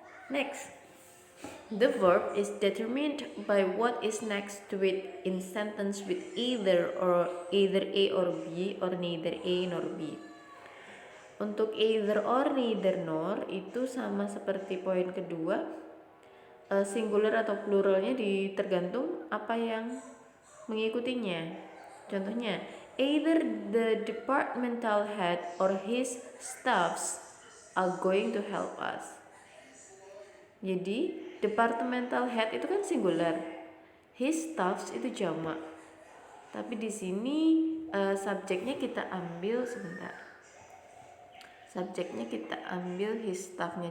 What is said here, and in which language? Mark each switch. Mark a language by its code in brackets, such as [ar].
[en] Next, the verb is determined by what is next to it in sentence with either A or B or neither A nor B. [id] Untuk either or, neither nor itu sama seperti poin kedua, singular atau pluralnya tergantung apa yang mengikutinya. Contohnya, [en] either the departmental head or his staffs are going to help us. [id] Jadi departmental head itu kan singular, his staffs itu jamak. Tapi di sini subjeknya kita ambil subjeknya kita ambil his staff-nya.